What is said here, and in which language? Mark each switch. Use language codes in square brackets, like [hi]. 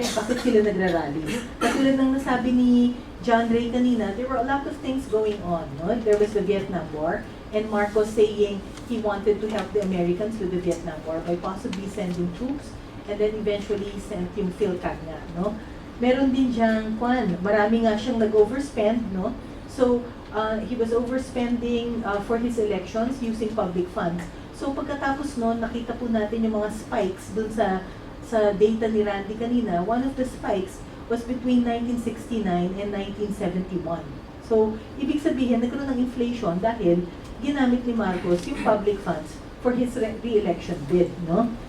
[tl] Bakit sila nagrarally? Katulad ng nasabi ni John Ray kanina, [en] there were a lot of things going on, [tl] no? [en] There was the Vietnam War, and Marcos saying he wanted to help the Americans with the Vietnam War by possibly sending troops, and then eventually sent yung PhilCat nga, no? [tl] Meron din diyang, marami nga siyang nag-overspend, no? [en] So, he was overspending for his elections using public funds. [tl] So pagkatapos noon, nakita po natin yung mga spikes dun sa data ni Randy kanina. [en] One of the spikes was between 1969 and 1971. [tl] So, ibig sabihin, nagkaroon ng inflation dahil ginamit ni Marcos yung public funds [en] for his re-election bid, [tl] no?